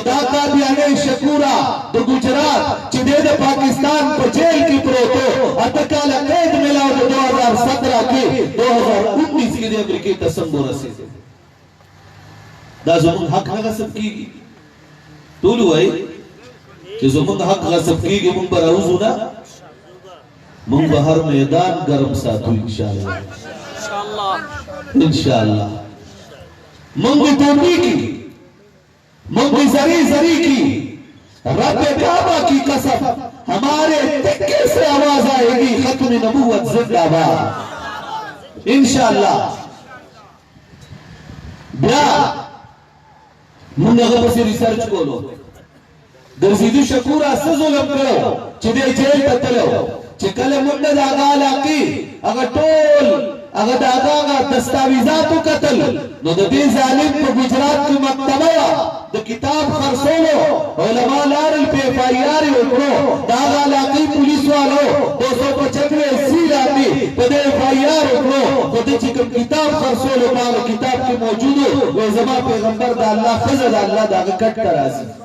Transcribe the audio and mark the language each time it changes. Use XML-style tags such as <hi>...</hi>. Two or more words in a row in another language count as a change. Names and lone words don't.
<ps>دا قادیانی شکورا د گجرات چې د پاکستان په جیل کې پروتو اته کاله قید ملاو د 2017 کې 2019 کې د امریکې ته څنګه ورسېد دا زموږ حق نه غصب کیږي ټول وایي چې زموږ حق غصب کیږي موږ به راوځو نه موږ به هر میدان ګرم ساتو انشاءالله انشاءالله موږ به ټوپی کی موږ به زری زری کی</ps> <ur>رب کعبہ کی قسم ہمارے تکے سے آواز آئے گی ختم نبوت زندہ باد</ur> <ps>انشاءاللہ بیا موږ هغه پسې ریسرچ کولو ګرځېدو شکوره څه ظلم کړو چې دی جیل ته تلو چې کله موږ د هغه علاقې هغه ټول هغه د هغه دستاویزاتو کتل نو د دې ظالم په گجرات کې مکتبه وه د کتاب خرڅولو علما لاړل په ایف آی آر یې وکړو د هغه علاقې پولیس والو 295 سی باندې په دې ایف آی آر وکړو خو د چې کوم کتاب خرڅولو په هغه کتاب کې موجود و زما پیغمبر د الله ښځه د الله د هغه کټ ته راځي</ps>